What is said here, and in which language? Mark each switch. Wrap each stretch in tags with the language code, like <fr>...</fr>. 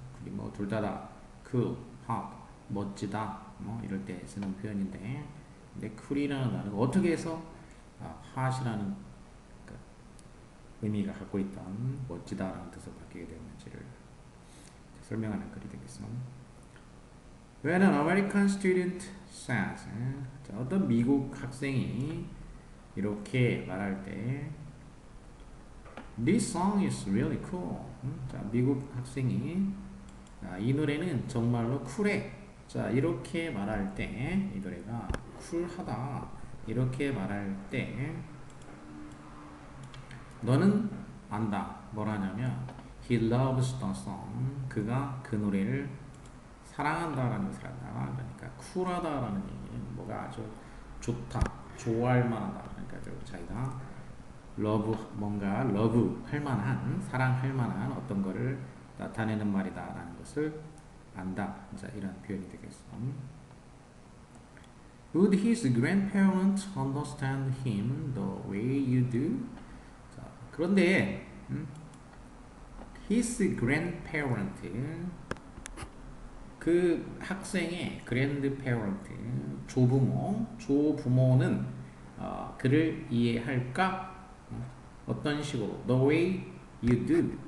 <ko>뭐 둘 다 cool, hot, 멋지다 뭐 이럴 때 쓰는 표현인데, 근데 cool이라는 말은 어떻게 해서 hot이라는 그 의미가 갖고 있던 멋지다라는 뜻으로 바뀌게 되었는지를 설명하는 글이 되겠어.</ko> <en>When an American student says,</en> <ko>자, 어떤 미국 학생이 이렇게 말할 때</ko> <en>This song is really cool.</en> <ko>자, 미국 학생이 이 노래는 정말로 쿨해. 자, 이렇게 말할 때 이 노래가 쿨하다 이렇게 말할 때 너는 안다. 뭐라냐면</ko> <en>He loves the song.</en> <ko>그가 그 노래를 사랑한다라는 것을 안다. 그러니까 쿨하다라는 얘기는 뭐가 아주 좋다, 좋아할 만하다. 그러니까 자기가 러브, 뭔가 러브 할 만한, 사랑할 만한 어떤 거를 나타내는 말이다라는 것을 안다. 자, 이런 표현이 되겠어.</ko> <en>Would his grandparents understand him the way you do?</en> <ko>자, 그런데</ko> <en>his grandparent,</en> <ko>그 학생의 grandparent, 조부모는 그를 이해할까? 어떤 식으로?</ko> <en>The way you do.</en>